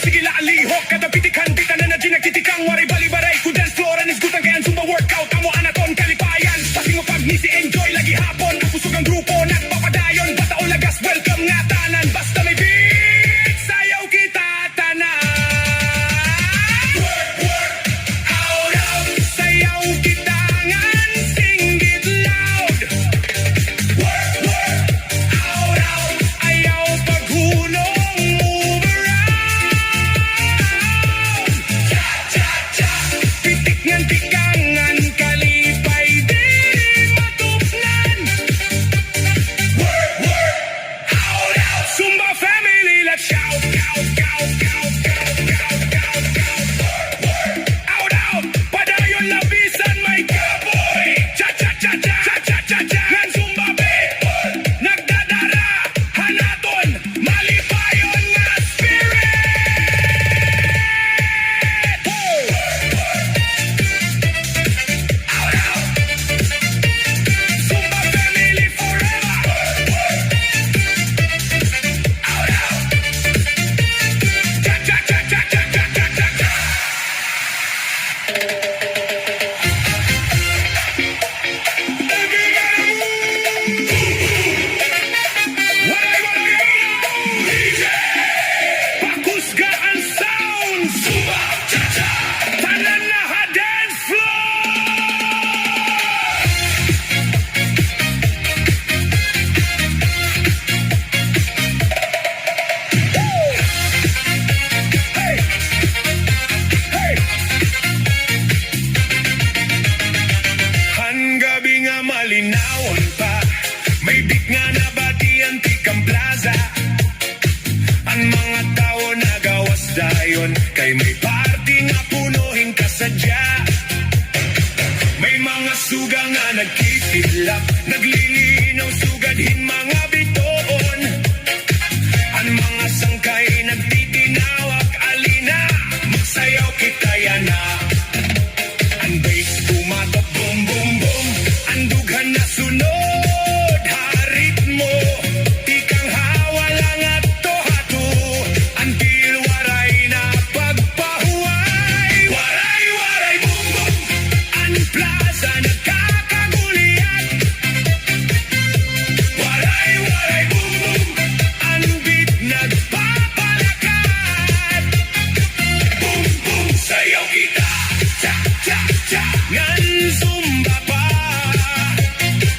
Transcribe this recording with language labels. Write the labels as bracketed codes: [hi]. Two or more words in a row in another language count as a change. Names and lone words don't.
[war] Sige la alihok, kada pitikan, bita na nagtitikang. Waray balibaray, ku [en] dance floor, and [war] isgutan kay ang Zumba workout. Amo anaton kalipayan. Pati mo pag nisi enjoy, lagi hapon. Ang pusog ang grupo, nagpapadayon. Bata o lagas, welcome nga tanan. Basta may beat, sayaw kita tanan. [en] Work, work, out, out, [war] sayaw kita ngan singgit loud. [en] Work, work, out, out, [war] ayaw paghunong, [en] move around. [war] Cha, cha, cha, pitik ngan tikangan, kalipay diri matuknan. [en] Work, work, out, out, Zumba family, let's shout. Out, out, [war] padayon labisan may kaboy. Cha, cha, cha, cha, cha, cha, cha, cha. Ngan Zumba people, nagdadara, hanaton, malipayon nga spirit. [en] Out, out, Zumba family forever. Out, out, cha, cha, cha, cha, cha, cha, cha, cha, cha. [war] Pakusga ang sound. Zumba, cha-cha. Tanan na ha dance floor. Hey, hey. Hanggabi nga malinawan pa. May beat nga nabati ang tikang plaza. Ang mga tao nagawas dayon. Kay may party nga punuhin kasadya. May mga suga nga nagkikidlap. Naglilinaw sugadhin mga bitoon. Ang mga sangkay nagtitinawak. Alina, magsayaw kita yana. Ang bass tumatok, boom, boom, boom. Ang dughan na sunod, harit mo. Tikang hawala nga to hatu. Until waray na pagpahuway. Waray, waray, boom, boom. Ang plaza nagkakagulian. Waray, waray, boom, boom. Ang beat nagpapalakat. Boom, boom, sayaw kita. Cha, cha, cha. Ngan Zumba pa.